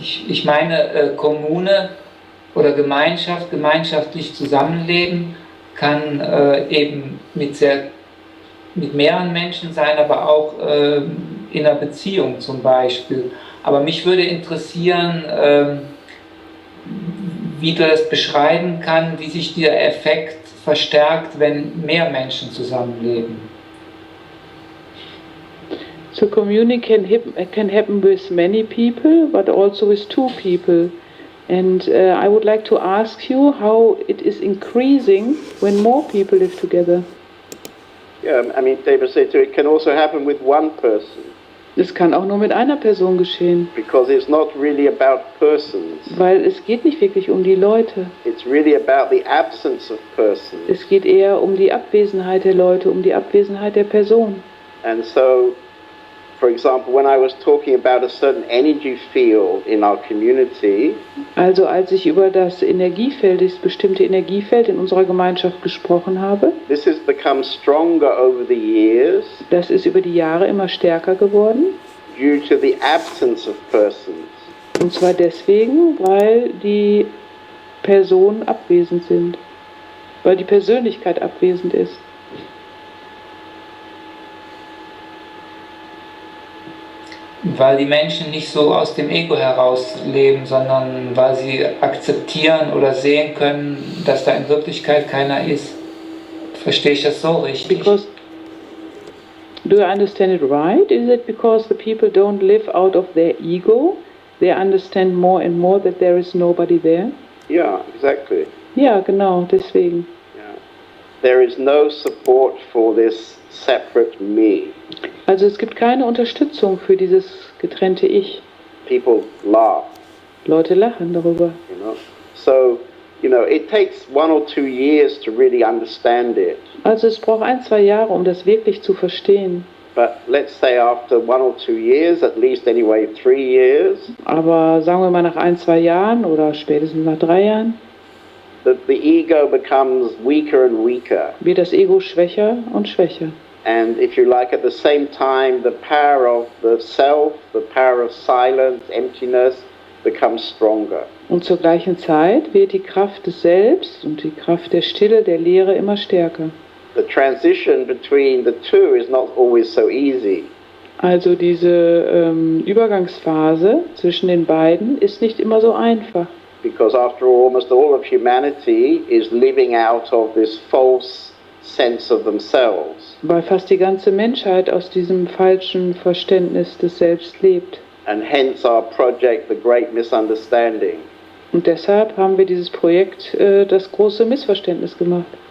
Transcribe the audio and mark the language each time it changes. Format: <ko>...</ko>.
<de>Ich meine, Kommune oder Gemeinschaft, gemeinschaftlich zusammenleben kann eben mit mehreren Menschen sein, aber auch in einer Beziehung zum Beispiel. Aber mich würde interessieren, wie du das beschreiben kannst, wie sich dieser Effekt verstärkt, wenn mehr Menschen zusammenleben.</de> <en>So communication can happen with many people, but also with two people. And I would like to ask you how it is increasing when more people live together. Yeah, I mean, David said too, it can also happen with one person.</en> <de>Es kann auch nur mit einer Person geschehen,</de> <en>Because it's not really about persons.</en> <de>weil es geht nicht wirklich um die Leute.</de> <en>It's really about the absence of persons.</en> <de>Es geht eher um die Abwesenheit der Leute, um die Abwesenheit der Person.</de> <en>And so, for example, when I was talking about a certain energy field in our community,</en> <de>Also als ich über das Energiefeld, das bestimmte Energiefeld in unserer Gemeinschaft gesprochen habe,</de> <en>this has become stronger over the years</en> <de>das ist über die Jahre immer stärker geworden.</de> <en>due to the absence of persons.</en> <de>Und zwar deswegen, weil die Personen abwesend sind, weil die Persönlichkeit abwesend ist. Weil die Menschen nicht so aus dem Ego heraus leben, sondern weil sie akzeptieren oder sehen können, dass da in Wirklichkeit keiner ist. Verstehe ich das so richtig?</de> <en>Because, do I understand it right? Is it because the people don't live out of their ego? They understand more and more that there is nobody there? Yeah, exactly.</en> <de>Ja, genau, deswegen.</de> <en>Yeah. There is no support for this separate me.</en> <de>Also es gibt keine Unterstützung für dieses getrennte Ich.</de> <en>People laugh,</en> <de>Leute lachen darüber.</de> <en>you know. So, you know, it takes 1 or 2 years to really understand it.</en> <de>Also es braucht 1, 2 Jahre, um das wirklich zu verstehen.</de> <en>But let's say after 1 or 2 years, at least anyway 3 years,</en> <de>Aber sagen wir mal nach 1, 2 Jahren oder spätestens nach 3 Jahren,</de> <en>the ego becomes weaker and weaker.</en> <de>wird das Ego schwächer und schwächer.</de> <en>And if you like, at the same time, the power of the self, the power of silence, emptiness, becomes stronger.</en> <de>Und zur gleichen Zeit wird die Kraft des Selbst und die Kraft der Stille, der Leere immer stärker.</de> <en>The transition between the two is not always so easy.</en> <de>Also diese Übergangsphase zwischen den beiden ist nicht immer so einfach.</de> <en>Because after all, almost all of humanity is living out of this false sense of themselves.</en> <de>Weil fast die ganze Menschheit aus diesem falschen Verständnis des Selbst lebt.</de> <en>And hence our project, The Great Misunderstanding.</en> <de>Und deshalb haben wir dieses Projekt das große Missverständnis gemacht.</de>